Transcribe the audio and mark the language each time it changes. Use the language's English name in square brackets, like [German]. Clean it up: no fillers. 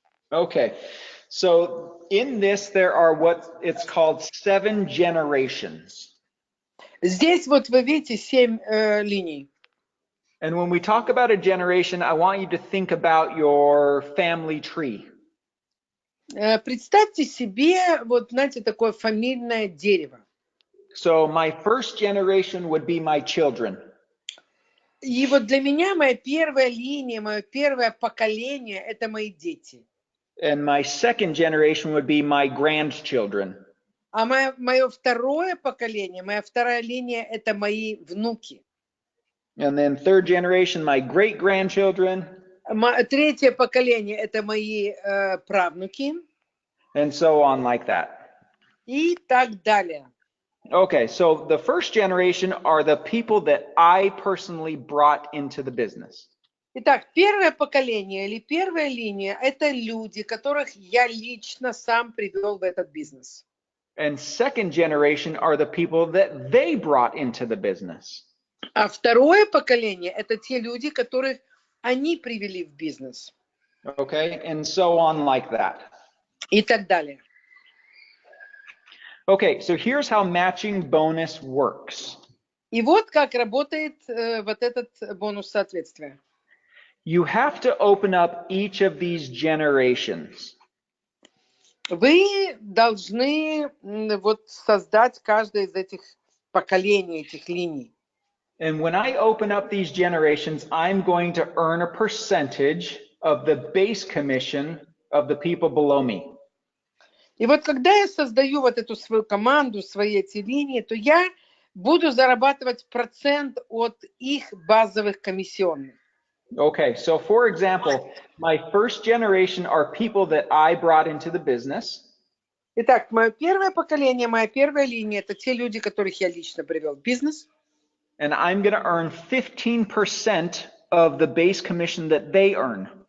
[English] Okay, so in this there are what it's called 7 generations. [Russian] Здесь вот вы видите 7 линий. [English] And when we talk about a generation, I want you to think about your family tree. [Russian] Представьте себе, вот знаете, такое фамильное дерево. [English] So my first generation would be my children. [Russian] И вот для меня моя первая линия, мое первое поколение – это мои дети. [English] And my second generation would be my grandchildren. [Russian] А мое второе поколение, моя вторая линия – это мои внуки. [English] And then third generation, my great-grandchildren. [Russian] Третье поколение – это мои правнуки. [English] And so on like that. [Russian] И так далее. [English] Okay, so the first generation are the people that I personally brought into the business. [Russian] Итак, первое поколение или первая линия – это люди, которых я лично сам привел в этот бизнес. [English] And second generation are the people that they brought into the business. [Russian] А второе поколение – это те люди, которых они привели в бизнес. [English] Okay, and so on like that. [Russian] И так далее. [English] Okay, so here's how matching bonus works. [Russian] И вот как работает вот этот бонус соответствия. [English] You have to open up each of these generations. [Russian] Вы должны вот создать каждое из этих поколений, этих линий. [English] And when I open up these generations, I'm going to earn a percentage of the base commission of the people below me. [Russian] И вот когда я создаю вот эту свою команду, свои эти линии, то я буду зарабатывать процент от их базовых комиссионных. [English] Okay, so for example, my first generation are people that I brought into the business. [Russian] Итак, мое первое поколение, моя первая линия – это те люди, которых я лично привел в бизнес. [English] And I'm going to earn 15% of the base commission that they earn.